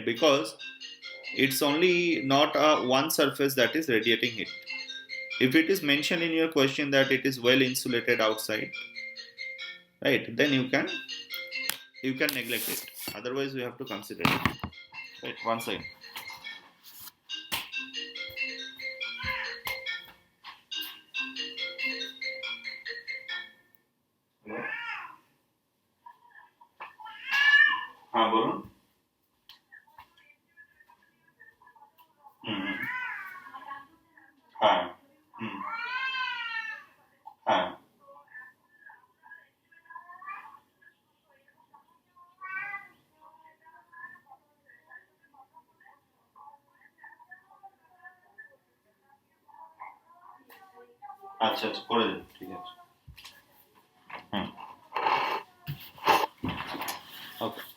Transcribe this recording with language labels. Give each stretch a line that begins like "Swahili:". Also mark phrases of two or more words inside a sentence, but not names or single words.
English: Because it's only not a one surface that is radiating heat. If it is mentioned in your question that it is well insulated outside, right, then you can neglect it. Otherwise, you have to consider it. Right, one second.
Hindi: हाँ बोलो. हम्म. हाँ. हम्म. हाँ.
Bangla: আচ্ছা আচ্ছা করে দিন, ঠিক আছে. হুম.
English: Okay.